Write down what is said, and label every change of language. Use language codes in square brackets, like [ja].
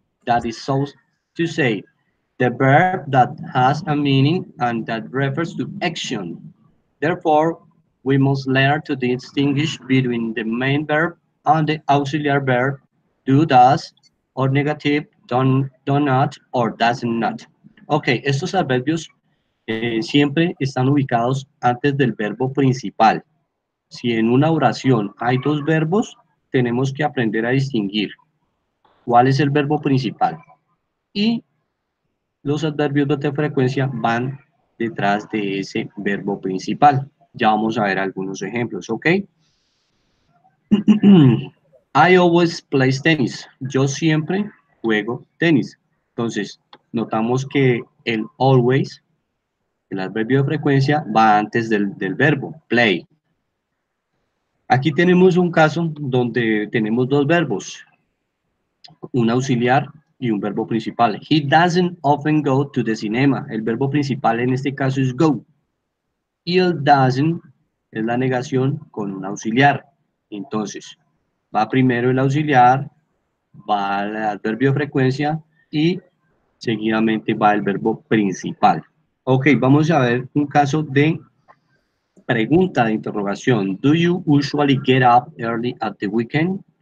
[en] That is so to say, the verb that has a meaning and that refers to action. Therefore, we must learn to distinguish between the main verb and the auxiliary verb do, does, or negative do not, or does not. [es] Ok, estos adverbios siempre están ubicados antes del verbo principal. Si en una oración hay dos verbos, tenemos que aprender a distinguir cuál es el verbo principal. Y los adverbios de frecuencia van detrás de ese verbo principal. Ya vamos a ver algunos ejemplos, ¿ok? [en] I always play tennis. [es] Yo siempre juego tenis. Entonces, notamos que el always, el adverbio de frecuencia, va antes del verbo, play. Aquí tenemos un caso donde tenemos dos verbos, un auxiliar y un verbo principal. [en] He doesn't often go to the cinema. [es] El verbo principal en este caso es go. Y el doesn't es la negación con un auxiliar. Entonces, va primero el auxiliar, va el adverbio de frecuencia y seguidamente va el verbo principal. Ok, vamos a ver un caso de pregunta de interrogación. [en] Do you usually get up early at the weekend?